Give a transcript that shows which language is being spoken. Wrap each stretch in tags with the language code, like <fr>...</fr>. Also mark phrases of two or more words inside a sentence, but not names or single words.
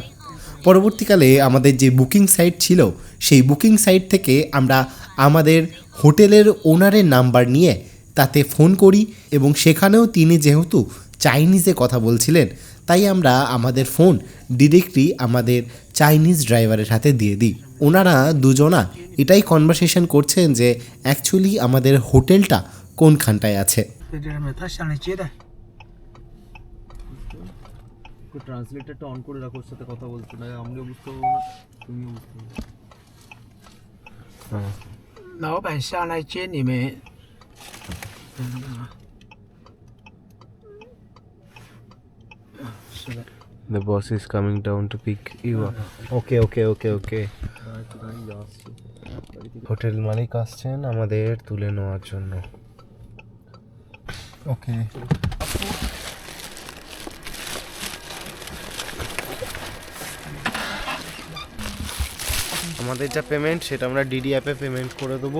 <bn>পরবর্তীকালে আমাদের যে</bn> <en>booking site</en> <bn>ছিল সেই</bn> <en>booking site</en> <bn>থেকে আমরা আমাদের হোটেলের ওনারের নাম্বার নিয়ে তাতে ফোন করি এবং সেখানেও তিনি যেহেতু চাইনিজে কথা বলছিলেন তাই আমরা আমাদের ফোন ডিরেক্টলি আমাদের</bn> <en>Chinese driver</en> <bn>হাতে দিয়ে দিই। ওনারা দুজনা এটাই কনভারসেশন করছেন যে অ্যাকচুয়ালি আমাদের হোটেলটা কোনখানটায় আছে।</bn> <zh>在这上面他上来接待。</zh> <bn>ট্রান্সলেটরটা অন করে রাখো, ওর সাথে কথা বলছো না, আমিও বুঝতে পারবো না, তুমিও বুঝতে পারবে।</bn> <zh>老板下来接你们。是的。</zh> <en>The boss is coming down to pick you up. Okay.</en> <bn>হোটেল মালিক আসছেন আমাদের তুলে নেওয়ার জন্য। ওকে, আমাদের যা পেমেন্ট সেটা আমরা ডিডি অ্যাপে পেমেন্ট করে দেবো।</bn>